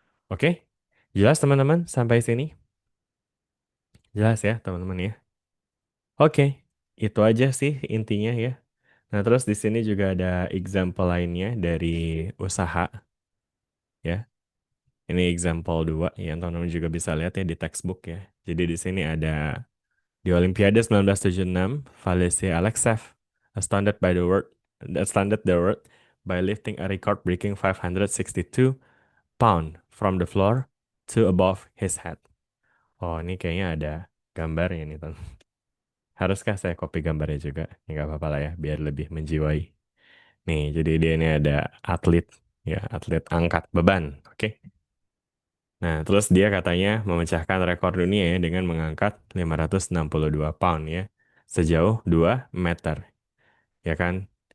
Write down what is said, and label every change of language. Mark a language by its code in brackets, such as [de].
[id] Oke, jelas teman-teman sampai sini? Jelas ya teman-teman ya? Oke, itu aja sih intinya ya. Nah, terus di sini juga ada example lainnya dari usaha ya. Ini example 2 yang teman-teman juga bisa lihat ya di textbook ya. Jadi di sini ada di Olimpiade [en] 1976, Valencia Alexev astounded by the world astounded the world by lifting a record-breaking 562 pound from the floor to above his head. [id] Oh, ini kayaknya ada gambarnya nih, teman. Haruskah saya copy gambarnya juga? Ya nggak apa-apa lah ya, biar lebih menjiwai. Nih, jadi dia ini ada atlet, ya atlet angkat beban, oke? Nah, terus dia katanya memecahkan rekor dunia ya dengan mengangkat 562 pound ya, sejauh 2 meter, ya kan?